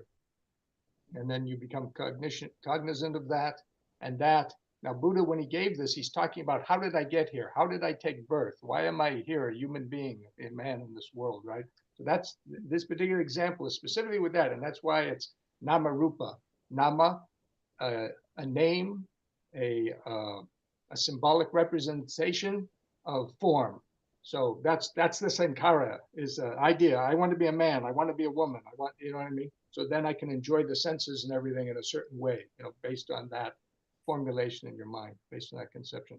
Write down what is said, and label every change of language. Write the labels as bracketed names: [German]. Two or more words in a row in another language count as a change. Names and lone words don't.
[English] And then you become cognizant of that, and that. Now, Buddha, when he gave this, he's talking about, how did I get here? How did I take birth? Why am I here, a human being, a man in this world, right? So that's, this particular example is specifically with that, and that's why it's [Pali] nama rupa. [English] Nama, a name, a symbolic representation of form. So that's the Sankara, is an idea. I want to be a man. I want to be a woman. I want, you know what I mean? So then I can enjoy the senses and everything in a certain way, you know, based on that formulation in your mind, based on that conception.